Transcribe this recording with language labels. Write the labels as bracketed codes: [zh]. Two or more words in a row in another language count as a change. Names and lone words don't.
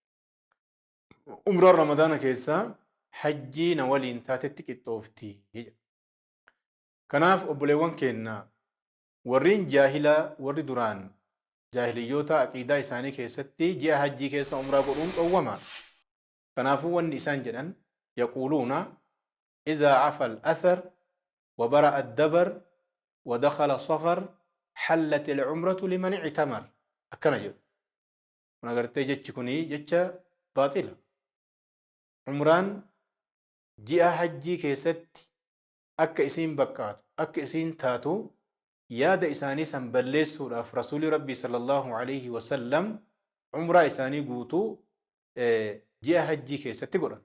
[om] Umraan ramadaana keessa hajjii na waliin taatetti qixxoofti. Kanaaf obboleewwan keenya warriin jaahilaa warri duraan jaahiliyyoota aqiidaa isaanii keessatti ji'a hajjii keessa umraa godhuun dhowwama. Kanaafuu wanni isaan jedhan [ar] يقولون إذا عفا الأثر وبرأ الدبر ودخل صفر حلت العمرة لمن اعتمر [om] akkana jedhu. Kun agartee jechi kunii jecha baaxila. Umraan ji'a hajjii keessatti akka isiin bakkaatu akka isiin taatu yaada isaanii san balleessuudhaaf rasuuli rabbii [ar] صلى الله عليه وسلم [om] umraa isaanii guutuu ji'a hajjii keessatti godhan.